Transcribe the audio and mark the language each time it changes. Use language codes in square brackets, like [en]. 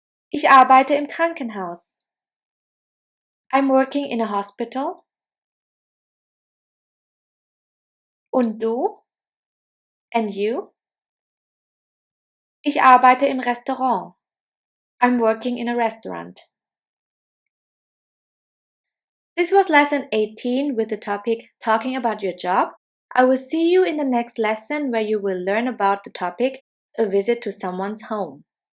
[de] Ich arbeite im Krankenhaus. [en] I'm working in a hospital. [de] Und du? [en] And you? [de] Ich arbeite im Restaurant. [en] I'm working in a restaurant. This was lesson 18 with the topic talking about your job. I will see you in the next lesson where you will learn about the topic a visit to someone's home.